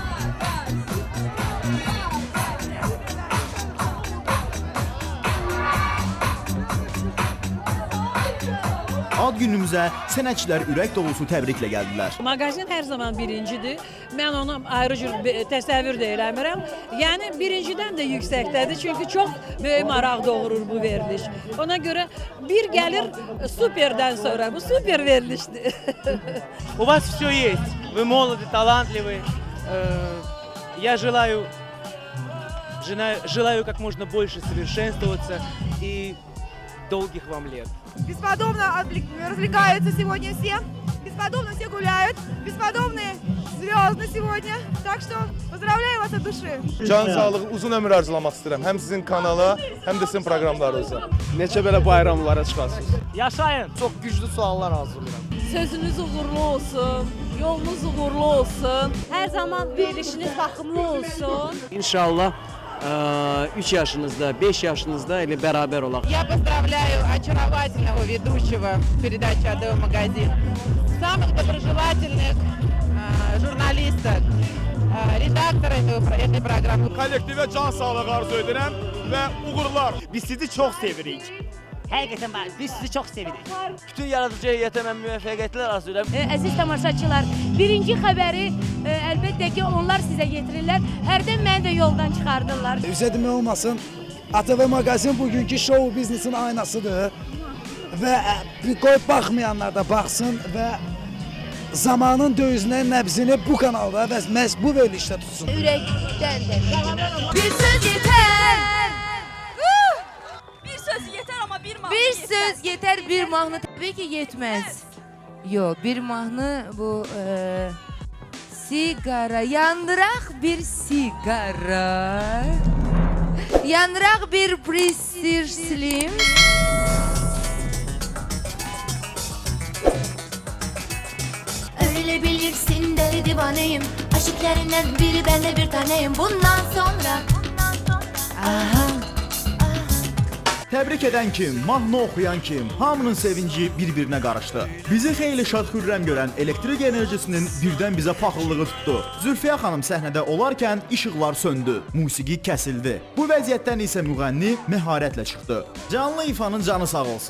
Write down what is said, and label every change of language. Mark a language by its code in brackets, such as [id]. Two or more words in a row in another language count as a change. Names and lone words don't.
[az] Ad günümüzə sənətçilər ürək dolusu təbriklə gəldilər. Mağazin hər zaman birincidir. Mən onu ayrı cür təsəvvür də eləmirəm. Yəni birincidən də yüksəkdədir. Çünki çox böyük maraq doğurur bu veriliş. Ona görə bir gəlir superdən sonra. Bu super verilişdir. [ru] У вас все есть. Вы молоды, талантливы. Я желаю как можно больше совершенствоваться и долгих вам лет. Бесподобно развлекаются сегодня все, бесподобно все гуляют, бесподобные звезды сегодня. Так что поздравляю вас от duşu. [az] Can sağlığı, uzun ömür arzulamaq istəyirəm. Həm sizin kanala, həm də sizin proqramlarınıza. Neçə belə bayramlara çıxasınız? Yaşayın. Çox güclü suallar hazırlayıram. Sözünüz uğurlu olsun. Yolunuz uğurlu olsun. Her zaman verilişiniz bakımlı olsun. İnşallah 3 yaşınızda, 5 yaşınızda ile beraber olaq. [ru] Я поздравляю очаровательного ведущего передачи «АТВ Магазин», самых доброжелательных журналисток, редактора этой программы. [az] Kollektivə can sağlığı arzu edirəm və uğurlar. Biz sizi çok sevirik. Həqiqətən biz sizi çox sevirik. Bütün yaradıcı heyətə mən müvəffəqiyyətlər arzu edirəm. Əziz tamaşaçılar, birinci xəbəri əlbəttə ki onlar sizə getirirlər. Hərdən məni də yoldan çıxardırlar. Üzə demək olmasın, ATV Mağazin bugünkü show biznesin aynasıdır. Və qoyub baxmayanlar da baxsın və zamanın döyüzünə nəbzini bu kanalda və məhz bu verilişdə tutsun. Ürəkdən də. Bir söz yetər. [tr] Bir söz yeter, bir mahnı tabii ki yetmez. Yok, bir mahnı bu sigara, yandırak bir sigara, yandırak bir Pressure Slim. Öyle bilirsin deli divaneyim, aşıklarından biri ben de bir taneyim. [az] Bundan sonra aha. Təbrik edən kim, mahnı oxuyan kim, hamının sevinci bir-birinə qarışdı. Bizi xeyli şad xürrəm görən elektrik enerjisinin birdən bizə paxıllığı tutdu. Zülfiyə xanım səhnədə olarkən işıqlar söndü, musiqi kəsildi. Bu vəziyyətdən isə müğənni məharətlə çıxdı. Canlı ifanın canı sağ olsun.